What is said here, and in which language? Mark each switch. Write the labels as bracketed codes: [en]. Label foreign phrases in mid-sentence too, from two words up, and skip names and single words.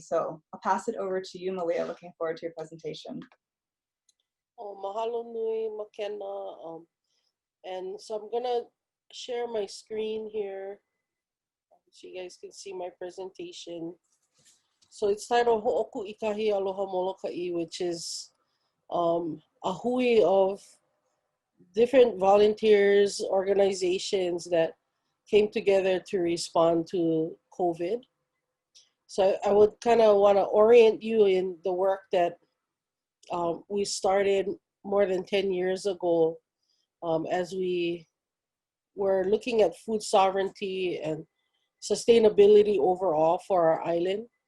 [en] So I'll pass it over to you, Malia. Looking forward to your presentation. [haw] Oh, mahalo nui, makena. [en] And so I'm gonna share my screen here so you guys can see my presentation. So it's titled Hoʻokuʻikahi Aloha Molokaʻi, which is a hui of different volunteers, organizations that came together to respond to COVID. So I would kind of want to orient you in the work that we started more than 10 years ago as we were looking at food sovereignty and sustainability overall for our island.